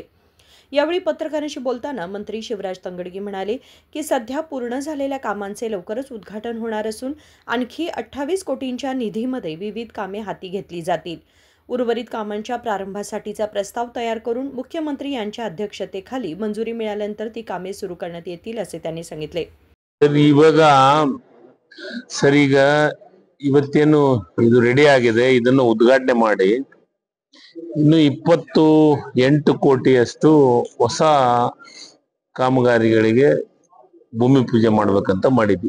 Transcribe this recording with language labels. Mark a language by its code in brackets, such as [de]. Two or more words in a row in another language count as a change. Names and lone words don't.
[mr] यावेळी पत्रकारांशी बोलताना मंत्री शिवराज तंगडगी म्हणाले की सध्या पूर्ण झालेल्या कामांचे लवकरच उद्घाटन होणार असून आणखी 28 कोटींच्या निधीमध्ये विविध कामे हाती घेतली जातील। उर्वरित कामांच्या प्रारंभासाठीचा प्रस्ताव तयार करून मुख्यमंत्री यांच्या अध्यक्षतेखाली मंजुरी मिळाल्यानंतर ती कामे सुरू करण्यात येतील असे त्यांनी सांगितले। [kn] ಈಗ ಇವತ್ತೇನು ಇದು ರೆಡಿ ಆಗಿದೆ, ಇದನ್ನು ಉದ್ಘಾಟನೆ ಮಾಡಿ ಇನ್ನು 28 ಕೋಟಿಯಷ್ಟು ಹೊಸ ಕಾಮಗಾರಿಗಳಿಗೆ ಭೂಮಿ ಪೂಜೆ ಮಾಡ್ಬೇಕಂತ ಮಾಡಿದ್ವಿ।